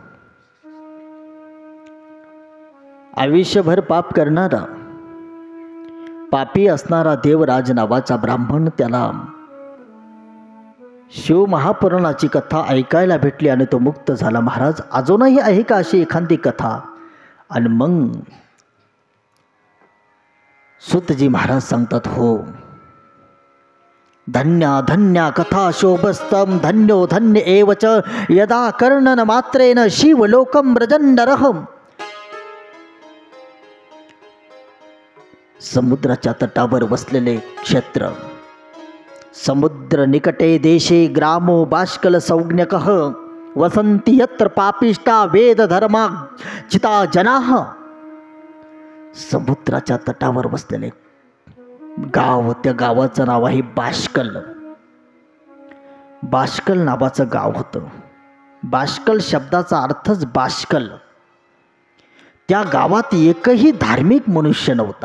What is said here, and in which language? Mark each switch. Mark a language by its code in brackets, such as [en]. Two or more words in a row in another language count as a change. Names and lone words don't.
[mr] आयुष्यभर पाप करणारा पापी असणारा देवराज नावाचा ब्राह्मण त्याला शिव महापुराणाची कथा ऐकायला भेटली आणि तो मुक्त झाला. महाराज अजूनही आहे का अशी एखादी कथा? आणि मग सुतजी महाराज सांगतात, हो [sa] धन्या धन्या कथा शोभस्तम धन्यो धन्य एवच यदा कर्णन मात्रेन शिवलोकम व्रजन्नरहम. [mr] समुद्राच्या तटावर बसलेले क्षेत्र, [sa] समुद्र निकटे देशे ग्रामो बाष्कल संज्ञकः वसंती यत्र पापिष्टा वेद धर्मा चिता जनाः. [mr] समुद्राच्या तटावर बसलेले गाव, त्या गावाचं नाव आहे बाष्कल. बाष्कल नावाचं गाव होतं. बाष्कल शब्दाचा अर्थच बाष्कल. त्या गावात एकही धार्मिक मनुष्य नव्हता.